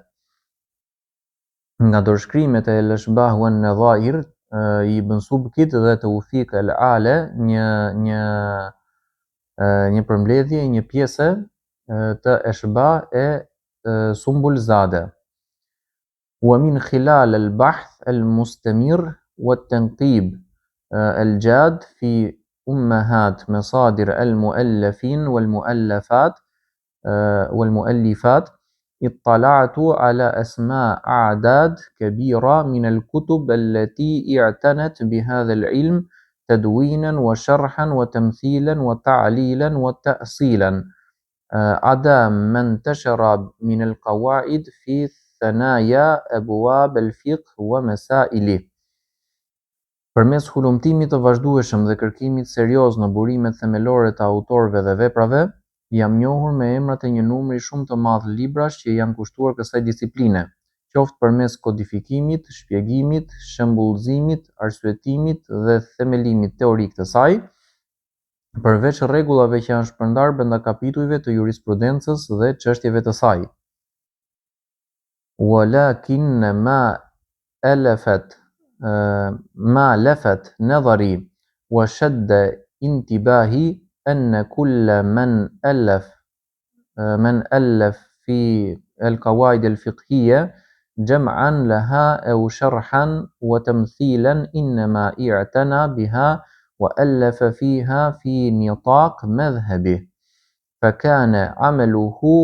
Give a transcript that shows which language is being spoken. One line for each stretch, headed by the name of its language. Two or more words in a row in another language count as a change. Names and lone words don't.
Albanian: Nga dorëshkrimet e al-Ashbah wa an-Nadhair i Ibn Subkit dhe Tawfiq al-Ala, një përmbledhje, një pjesë të Ashbah e Sumbul Zade.
Arabic: ومن خلال البحث المستمر والتنقيب الجاد في أمهات مصادر المؤلفين والمؤلفات اطلعت على أسماء أعداد كبيرة من الكتب التي اعتنت بهذا العلم تدوينا وشرحا وتمثيلا وتعليلا وتأصيلا، عدا ما انتشر من القواعد في ثنايا أبواب الفقه ومسائله.
Albanian: Përmes hulumtimit të vazhdueshëm dhe kërkimit serioz në burimet themelore të autorëve dhe veprave, jam njohur me emrat e një numri shumë të madh librash që janë kushtuar kësaj disipline, qoftë përmes kodifikimit, shpjegimit, shembullzimit, arsyetimit dhe themelimit teorik të saj, përveç rregullave që janë shpërndarë brenda kapitujve të jurisprudencës dhe çështjeve të saj.
Arabic: ولكن ما لفت نظري وشد انتباهي أن كل من ألف في القواعد الفقهية جمعا لها أو شرحا وتمثيلا إنما اعتنى بها وألف فيها في نطاق مذهبه، فكان عمله